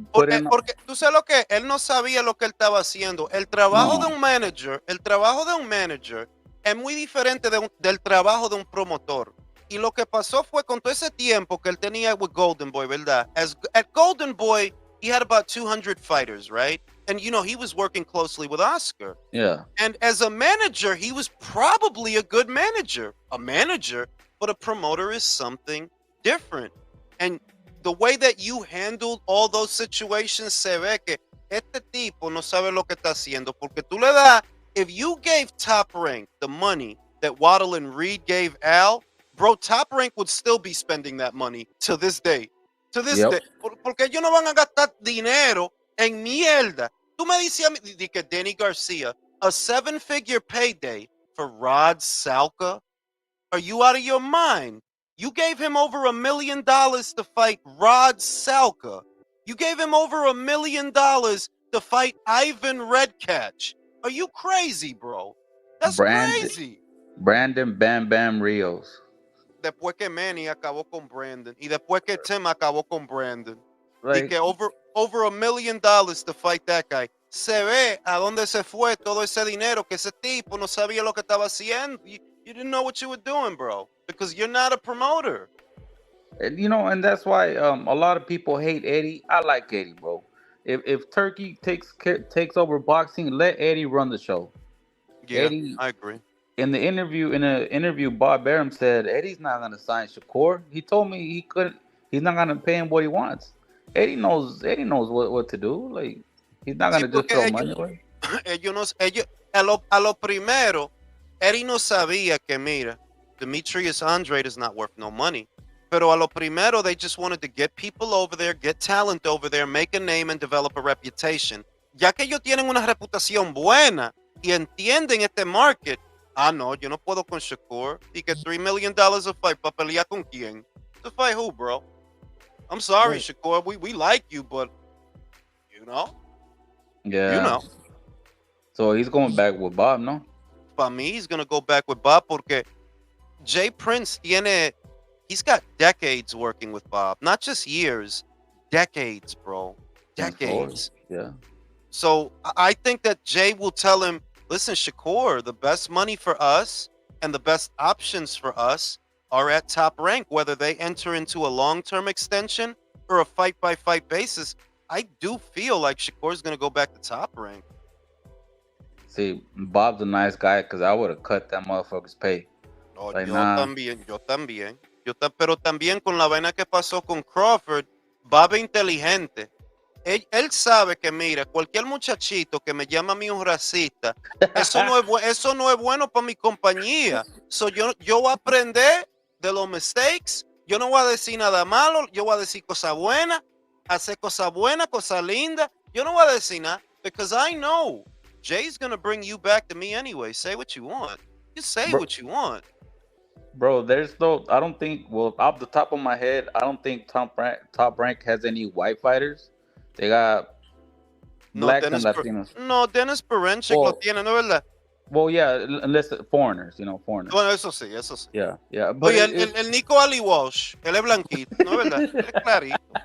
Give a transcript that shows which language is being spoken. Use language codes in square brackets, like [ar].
[es] porque tú sabes lo que él no sabía lo que él estaba haciendo. El trabajo de un manager es muy diferente del trabajo de un promotor. Y lo que pasó fue con todo ese tiempo que él tenía [en] with Golden Boy, [es] ¿verdad? [en] At Golden Boy, he had about 200 fighters, right? And, you know, he was working closely with Oscar. Yeah. And as a manager, he was probably a good manager. A manager, but a promoter is something different. And the way that you handled all those situations, se ve que este tipo no sabe lo que está haciendo. [es] Porque tú le das, [en] if you gave Top Rank the money that Waddle and Reed gave Al, bro, Top Rank would still be spending that money to this day. To this day. [es] Porque ellos no van a gastar dinero en mierda. Tú me dices a mí que Danny Garcia, [en] a 7-figure payday for Rod Salka? Are you out of your mind? You gave him over $1 million to fight Rod Salka. You gave him over $1 million to fight Ivan Redcatch. Are you crazy, bro? That's crazy. Brandon Bam Bam Rios. [es] Después que Manny acabó con Brandon. Y después que Tim acabó con Brandon. [en] Like, [es] y que [en] over $1 million to fight that guy. [es] Se ve a dónde se fue todo ese dinero, que ese tipo no sabía lo que estaba haciendo. [en] You didn't know what you were doing, bro. Because you're not a promoter. And, you know, and that's why a lot of people hate Eddie. I like Eddie, bro. If Turkey takes over boxing, let Eddie run the show. Yeah, Eddie, I agree. In the interview, Bob Arum said Eddie's not gonna sign Shakur. He told me he couldn't. He's not gonna pay him what he wants. Eddie knows what to do. Like, he's not gonna just throw money away. [es] A lo primero, Eddie no sabía que, mira, Demetrius Andrade [en] is not worth no money. [es] Pero a lo primero, [en] they just wanted to get people over there, get talent over there, make a name and develop a reputation. [es] Ya que ellos tienen una reputación buena y entienden este market. Ah, no, yo no puedo con Shakur. Y que [en] $3 million a fight [es] para pelear con quién? [en] To fight who, bro? I'm sorry, right. Shakur. We like you, but you know. Yeah. You know. So he's going back with Bob, no? [es] Para mí, [en] he's going to go back with Bob [es] porque [en] Jay Prince he's got decades working with Bob. Not just years, decades, bro. Decades. Yeah. So I think that Jay will tell him, listen, Shakur, the best money for us and the best options for us are at Top Rank, whether they enter into a long-term extension or a fight-by-fight basis. I do feel like Shakur's going to go back to Top Rank. See, Bob's a nice guy because I would have cut that motherfucker's pay. Oh, like, [es] yo también. Pero también con la vaina que pasó con Crawford, Bob es inteligente. Él sabe que, mira, cualquier muchachito que me llama a mí un racista, eso no es bueno para mi compañía. So yo voy a aprender de los [en] mistakes, [es] yo no voy a decir nada malo, yo voy a decir cosas buenas, hacer cosas buenas, cosas lindas. Yo no voy a decir nada, [en] because I know Jay's going to bring you back to me anyway. Say what you want. Just say what you want. Bro, I don't think, well, off the top of my head, I don't think Top Rank has any white fighters. They got blacks and Latinos. [es] No, Dennis Perenchik lo tiene, ¿no es verdad? [en] Well, yeah, unless foreigners, foreigners. [es] Bueno, eso sí. [en] Yeah. But [es] oye, el Nico Ali Walsh, él es blanquito, ¿no es verdad? Él es clarito.